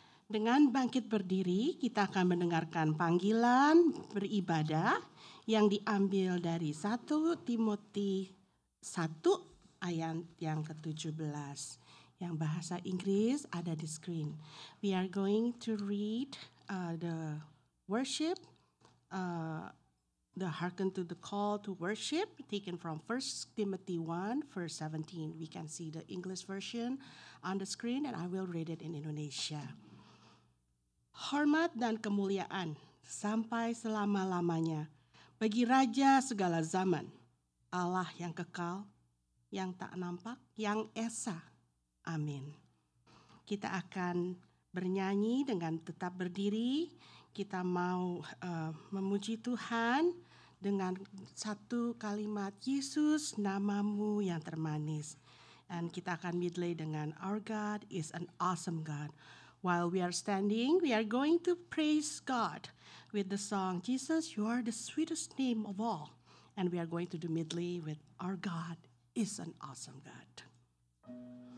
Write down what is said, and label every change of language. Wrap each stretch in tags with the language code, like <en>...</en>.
<id>Dengan bangkit berdiri, kita akan mendengarkan panggilan beribadah yang diambil dari 1 Timotius 1 ayat yang ke-17. Yang bahasa Inggris ada di screen.</id> <en>We are going to read the worship, the hearken to the call to worship taken from 1 Timothy 1 verse 17. We can see the English version on the screen and I will read it in Indonesia.</en> <id>Hormat dan kemuliaan sampai selama-lamanya bagi Raja segala zaman, Allah yang kekal, yang tak nampak, yang esa. Amin. Kita akan bernyanyi dengan tetap berdiri. Kita mau memuji Tuhan dengan satu kalimat, Yesus namamu yang termanis. Dan kita akan medley dengan</id> <en>Our God is an awesome God. While we are standing, we are going to praise God with the song, Jesus, you are the sweetest name of all. And we are going to do medley with Our God is an awesome God.</en>